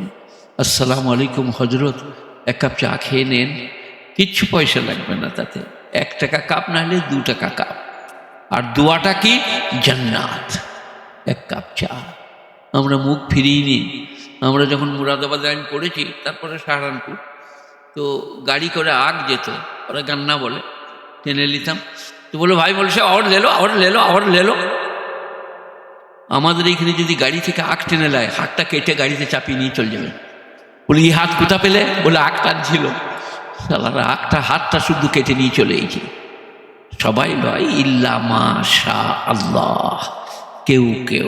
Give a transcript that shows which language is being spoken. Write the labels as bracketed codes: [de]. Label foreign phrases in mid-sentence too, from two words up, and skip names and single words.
[ar] السلام عليكم [bn] হজরত, এক কাপ চা খেয়ে নেন, কিচ্ছু পয়সা লাগবে না তাতে, 1 টাকা কাপ না হলে 2 টাকা কাপ, আর দোয়াটা কি জান্নাত, 1 কাপ চা। আমরা মুখ ফিরিয়ে নিই। আমরা যখন মুরাদাবাদ লাইন পড়েছি, তারপরে সাহারানপুর, তো গাড়ি করে আগ যেত, ওরা গান্না বলে, টেনে নিতাম, তো বলো ভাই বলছে [hi] और ले लो और ले लो और ले लो। [bn] আমাদের এইখানে যদি গাড়ি থেকে আখ টেনে নেয়, হাতটা কেটে গাড়িতে চাপিয়ে নিয়ে চলে যাবে। বলে এই হাত কোথা পেলে, বলে আখ টানছিল, সালারা আখটা হাতটা শুধু কেটে নিয়ে চলে এসেছে। সবাই লয় [ar] إلا ما شاء الله, [bn] কেউ কেউ।